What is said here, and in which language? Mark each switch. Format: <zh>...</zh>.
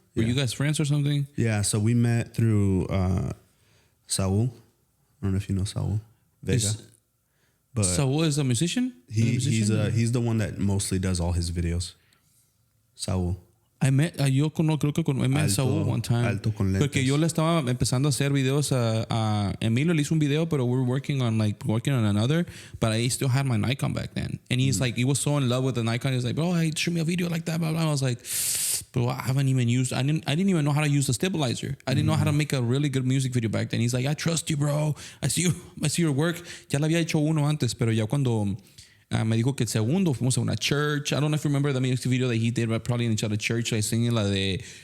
<en>Were you guys friends or something? Yeah, so we met through Saul. I don't know if you know Saul Vega. But Saul is a musician? He's the one that mostly does all his videos. Saul. I met,</en> <es>creo que</es> <en>I met Saul one time.</en> <es>Alto con lentes. Porque yo le estaba empezando a hacer videos a Emilio. Le hizo un video, pero</es> <en>we were working on another. But I still had my Nikon back then. And he's like, he was so in love with the Nikon. He's like, bro, hey, shoot me a video like that. Blah, blah. I was like, bro, I didn't even know how to use the stabilizer. I didn't know how to make a really good music video back then. He's like, I trust you, bro. I see your work.</en> <es>Ya le había hecho uno antes, pero ya cuando me dijo que el segundo fuimos a una church.</es> <en>I don't know if you remember the music video that he did, but probably in a church, like singing</en> <es>la de.</es>